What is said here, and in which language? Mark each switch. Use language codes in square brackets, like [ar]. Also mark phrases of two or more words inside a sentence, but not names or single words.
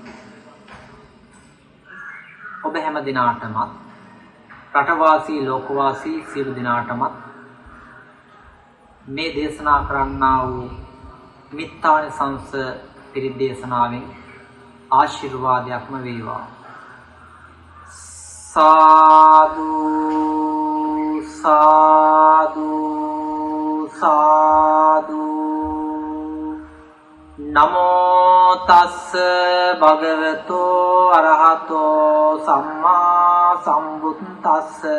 [si] ඔබ හැම දිනාටම රටවාසී ලෝකවාසී සියලු දිනාටම මේ දේශනා කරන්නා වූ මිත්තානිසංස පිරිත් දේශනාවෙන් ආශිර්වාදයක්ම වේවා. සාදු සාදු සාදු. [pi] නමෝ තස්ස භගවතෝ අරහතෝ සම්මා සම්බුද්දස්ස.